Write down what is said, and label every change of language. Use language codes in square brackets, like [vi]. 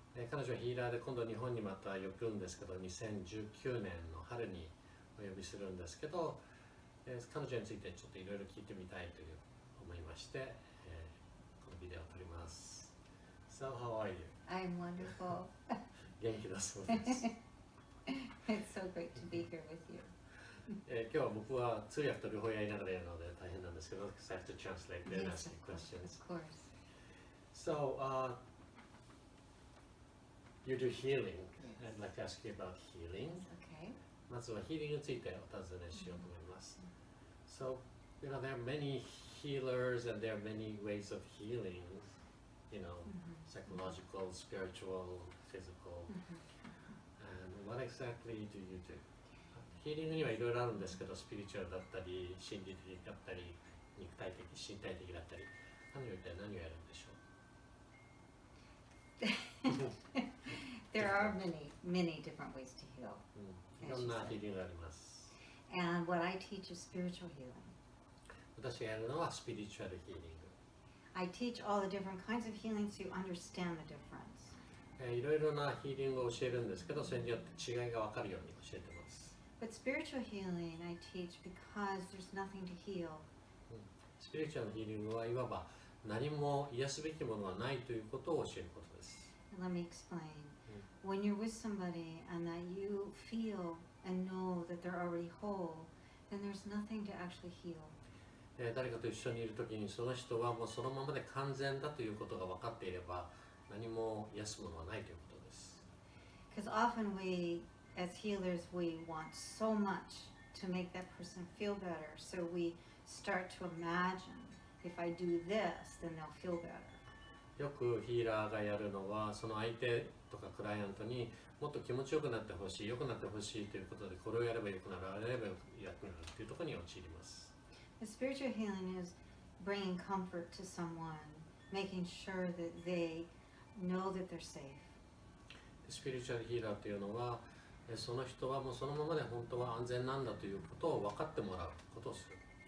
[ja] 彼女はヒーラーで今度日本にまた呼ぶんですけど、2019年の春にお呼びするんですけど、彼女についてちょっといろいろ聞いてみたいという思いまして、このビデオを撮ります。 [en] So, how are you? I'm wonderful. [ja] 元気だそうです。 [en] It's so great to be here with you. [ja] 今日は僕は通訳と両方やりながらやるので大変なんですけど、 [en] I have to translate and ask you questions. Of course. So, you do healing. I'd like to ask you about healing. Okay. [ja] まずはヒーリングについてお尋ねしようと思います。 [en] So, there are many healers and there are many ways of healing, psychological, spiritual, physical. And what exactly do you do? [ja] ヒーリングにはいろいろあるんですけど、スピリチュアルだったり、心理的だったり、肉体的、身体的だったり、彼女は一体何をやるんでしょう [en] There are many different ways to heal. [ja] いろんなヒーリングがあります。 [en] And what I teach is spiritual healing. [ja] 私がやるのはスピリチュアルヒーリング。 [en] I teach all the different kinds of healing so you understand the difference. [ja] いろいろなヒーリングを教えるんですけど、それによって違いが分かるように教えてます。 [en] But spiritual healing I teach because there's nothing to heal. [ja] スピリチュアルのヒーリングはいわば何も癒すべきものはないということを教えることです。 [en] Let me explain. When you're with somebody and that you feel and know that they're already whole, then there's nothing to actually heal. [ja] 誰かと一緒にいるときにその人はもうそのままで完全だということが分かっていれば何も癒すものはないということです。 [en] Because often we, as healers, we want so much to make that person feel better. So we start to imagine, if I do this, then they'll feel better. [ja] よくヒーラーがやるのはその相手とかクライアントにもっと気持ちよくなってほしい、良くなってほしいということでこれをやれば良くなる、あれやれば良くなるというところに陥ります。 [en] The spiritual healing is bringing comfort to someone, making sure that they know that they're safe. [ja] スピリチュアルヒーラーというのはその人はもうそのままで本当は安全なんだということを分かってもらうことをする。